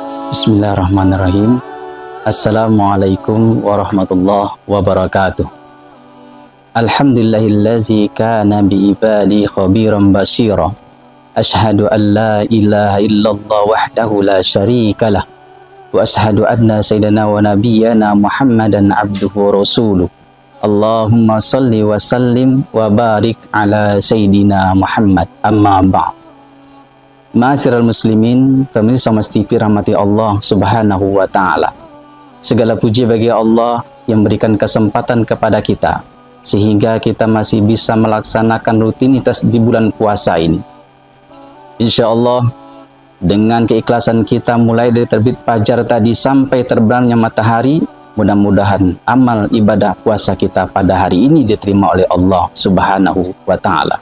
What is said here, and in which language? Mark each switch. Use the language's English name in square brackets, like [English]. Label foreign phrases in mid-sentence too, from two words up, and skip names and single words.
[Arabic] بسم الله الرحمن الرحيم. السلام عليكم ورحمة الله وبركاته. الحمد لله الذي كان بعباده خبيرا بصيرا. أشهد أن لا إله إلا الله وحده لا شريك له. وأشهد أن سيدنا ونبينا محمدا عبده ورسوله. اللهم صل وسلم وبارك على سيدنا محمد. أما بعد. معاشر المسلمين, pemirsa Mas TV رحمة الله سبحانه وتعالى. [Indonesian] Segala puji bagi Allah yang berikan kesempatan kepada kita sehingga kita masih bisa melaksanakan rutinitas di bulan puasa ini. [Arabic] إن شاء الله [Indonesian] dengan keikhlasan kita mulai dari terbit fajar tadi sampai terbenamnya matahari, mudah-mudahan amal ibadah puasa kita pada hari ini diterima oleh Allah [Arabic] سبحانه وتعالى.